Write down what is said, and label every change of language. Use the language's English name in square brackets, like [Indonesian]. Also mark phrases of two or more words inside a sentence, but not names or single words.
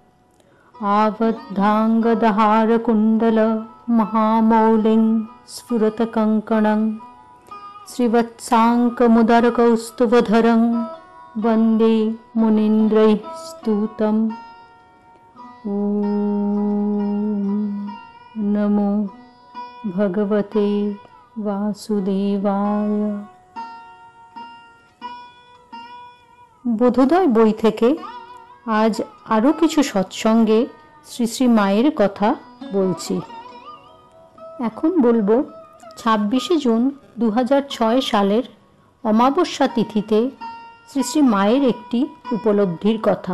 [Sanskrit] आवद्धाङ्गदहारकुण्डल महामौलिं स्फुरतकङ्कणं श्रीवत्साङ्कमुदरकौस्तुभधरं वन्दे मुनीन्द्रैः स्तुतम्। ॐ नमो भगवते वासुदेवाय। [Bangla] বোধোদয় বই থেকে আজ আরও কিছু সৎসঙ্গে শ্রী শ্রী মায়ের কথা বলছি। এখন বলবো 26শে জুন 2006 সালের অমাবস্যা তিথিতে শ্রী শ্রী মায়ের একটি উপলব্ধির কথা।